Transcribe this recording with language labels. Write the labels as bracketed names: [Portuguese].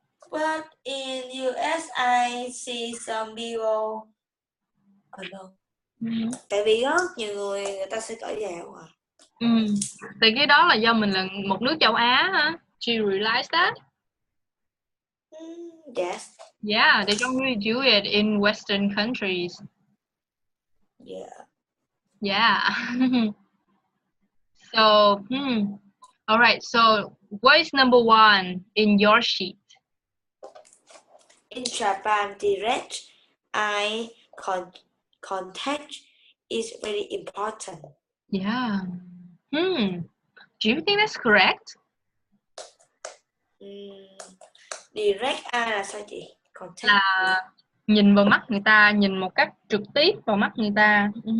[English] But in US, I see some people. No. [Vietnamese] Tại vì có nhiều người ta sẽ cởi giày không à? Thì cái đó là do mình là một nước châu Á hả? [English] Do you realize that? Yes. Yeah, they don't really do it in Western countries. Yeah. Yeah. So, all right. So, what is number 1 in your sheet? In Japan, direct eye contact is very important. Yeah. Do you think that's correct? [Vietnamese] Direct eye là sao chị? Contact Là nhìn vào mắt người ta, nhìn một cách trực tiếp vào mắt người ta.